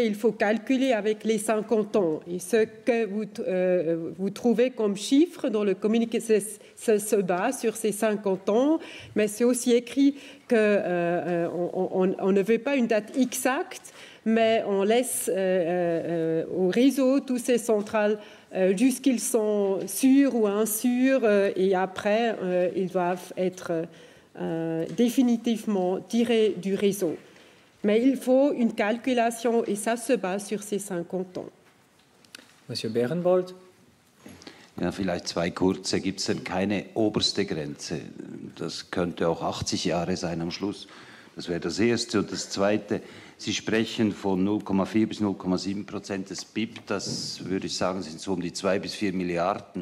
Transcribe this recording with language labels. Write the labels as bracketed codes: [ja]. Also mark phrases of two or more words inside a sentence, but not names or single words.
[fr] Il faut calculer avec les 50 ans. Et ce que vous trouvez comme chiffre dans le communiqué, se base sur ces 50 ans, mais c'est aussi écrit qu'on ne veut pas une date exacte, mais on laisse au réseau toutes ces centrales jusqu'ils sont sûrs ou insûrs et après ils doivent être définitivement tirés du réseau. Mais il faut une calculation et ça se base sur ces 50 ans. Monsieur Behrenbold. [de] Ja, vielleicht zwei kurze. Gibt es denn keine oberste Grenze? Das könnte auch 80 Jahre sein am Schluss. Das wäre das Erste. Und das Zweite, Sie sprechen von 0,4 bis 0,7% des BIP. Das würde ich sagen, sind so um die 2 bis 4 Milliarden.